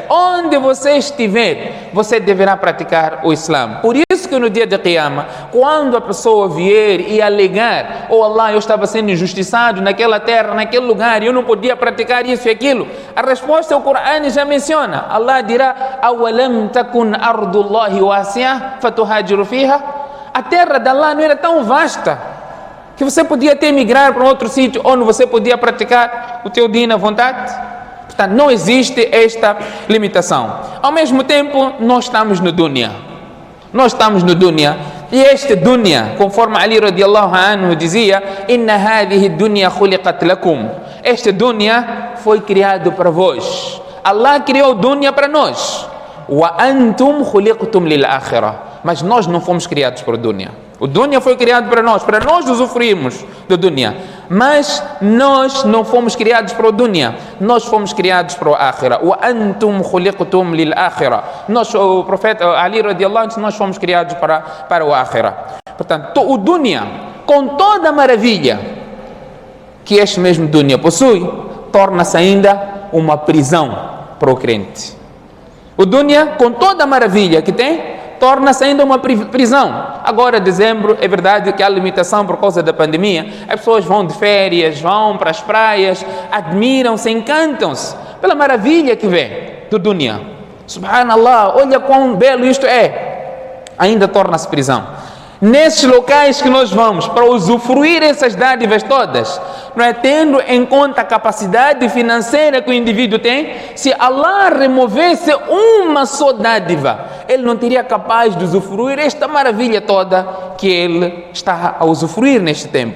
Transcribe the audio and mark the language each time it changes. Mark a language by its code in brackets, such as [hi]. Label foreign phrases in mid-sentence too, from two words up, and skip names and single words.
[pt] Onde você estiver, você deverá praticar o Islã. Por isso que no dia de Qiyamah, quando a pessoa vier e alegar, oh Allah, eu estava sendo injustiçado naquela terra, naquele lugar, e eu não podia praticar isso e aquilo, a resposta o Corão já menciona. Allah dirá, [ar] أولم تكن أرض الله واسعة فتهاجروا فيها. [pt] A terra de Allah não era tão vasta que você podia até migrar para outro sítio onde você podia praticar o teu din à vontade. Portanto, não existe esta limitação. Ao mesmo tempo, nós estamos no dunya. E este dunya, conforme Ali [ar] رضي الله عنه [pt] dizia, [ar] إن هذه الدنيا خلقت لكم. [pt] Este dunya foi criado para vós. Allah criou dunya para nós. [ar] وأنتم خلقتم للآخرة. [pt] Mas nós não fomos criados para o dunya. O dunya foi criado para nós usufruirmos do dunya. Mas nós não fomos criados para o dunya, nós fomos criados para o akhirah. [ar] وأنتم خلقتم للآخرة. [pt] Nós, o profeta Ali [ar] رضي الله عنه, [pt] nós fomos criados para o akhirah. Portanto, o dunya, com toda a maravilha que este mesmo dunya possui, torna-se ainda uma prisão para o crente. O dunya, com toda a maravilha que tem, torna-se ainda uma prisão. Agora, dezembro, é verdade que há limitação por causa da pandemia. As pessoas vão de férias, vão para as praias, admiram-se, encantam-se pela maravilha que vem do dunya. Subhanallah, olha quão belo isto é. Ainda torna-se prisão. Nesses locais que nós vamos para usufruir essas dádivas todas, não é, tendo em conta a capacidade financeira que o indivíduo tem, se Allah removesse uma só dádiva, ele não teria capaz de usufruir esta maravilha toda que ele está a usufruir neste tempo.